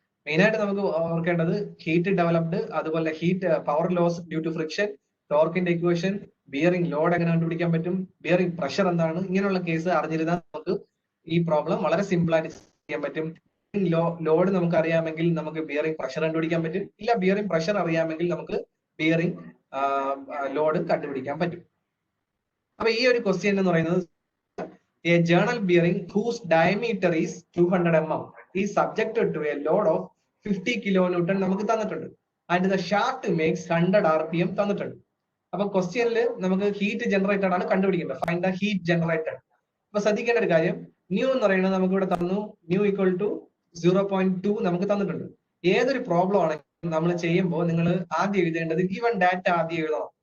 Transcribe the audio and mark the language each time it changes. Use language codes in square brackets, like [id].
[ml] Main ആയിട്ട് നമുക്ക് ഓർക്കേണ്ടത് ഹീറ്റ് ഡെവലപ്ഡ്, അതുപോലെ heat power loss due to friction, ടോർക്കിന്റെ equation, bearing load എങ്ങനെ കണ്ടുപിടിക്കാൻ പറ്റും, ബിയറിംഗ് പ്രഷർ എന്താണ്, ഇങ്ങനെയുള്ള കേസ് അറിഞ്ഞിരുന്നാൽ നമുക്ക് ഈ പ്രോബ്ലം വളരെ സിമ്പിൾ ആയിട്ട് ചെയ്യാൻ പറ്റും. ലോഡ് നമുക്ക് അറിയാമെങ്കിൽ നമുക്ക് ബിയറിംഗ് പ്രഷർ കണ്ടുപിടിക്കാൻ പറ്റും. ഇല്ല, ബിയറിംഗ് പ്രഷർ അറിയാമെങ്കിൽ നമുക്ക് ബിയറിംഗ് ലോഡ് കണ്ടുപിടിക്കാൻ പറ്റും. അപ്പൊ ഈ ഒരു ക്വസ്റ്റ്യൻ എന്ന് പറയുന്നത് [en] a journal bearing whose diameter is 200 mm is subjected to a load of 50 kilonewton [ml] നമുക്ക് തന്നിട്ടുണ്ട്. [en] and the shaft makes 100 rpm [ml] തന്നിട്ടുണ്ട്. അപ്പൊ ക്വസ്റ്റ്യനിൽ നമുക്ക് ഹീറ്റ് ജനറേറ്റഡ് ആണ് കണ്ടുപിടിക്കേണ്ടത്. [en] Find the heat generated. [ml] അപ്പൊ ശ്രദ്ധിക്കേണ്ട ഒരു കാര്യം, ന്യൂ എന്ന് പറയുന്നത് നമുക്ക് ഇവിടെ തന്നു, ന്യൂ ഈക്വൽ ടു 0.2 നമുക്ക് തന്നിട്ടുണ്ട്. ഏതൊരു പ്രോബ്ലം ആണെങ്കിലും നമ്മൾ ചെയ്യുമ്പോൾ നിങ്ങൾ ആദ്യം എഴുതേണ്ടത് ഗിവൺ ഡാറ്റ ആദ്യം എഴുതണം.